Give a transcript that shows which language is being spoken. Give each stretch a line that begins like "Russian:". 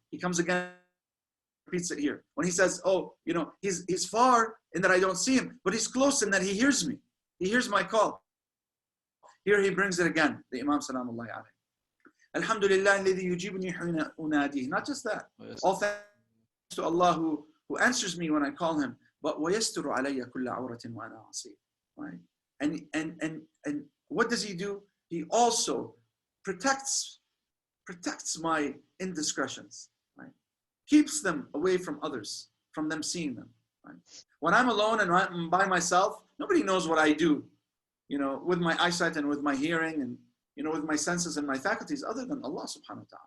English: He comes again, repeats it here. When he says, he's far in that I don't see him, but he's close in that he hears me. He hears my call. Here he brings it again, the Imam Salamullahi alayhi.
Arabic: Alhamdulillah alladhi yujibuni hina unadi.
English: Not just that. All thanks to Allah who answers me when I call him. But
Arabic: وَيَسْتُرُ عَلَيَّ كُلَّ عَوْرَةٍ وَأَنَا عَصِيٌّ.
English: Right? And what does he do? He also protects my indiscretions, right? Keeps them away from others, from them seeing them, right? When I'm alone and I'm by myself, nobody knows what I do, with my eyesight and with my hearing and, with my senses and my faculties other than Allah subhanahu wa ta'ala.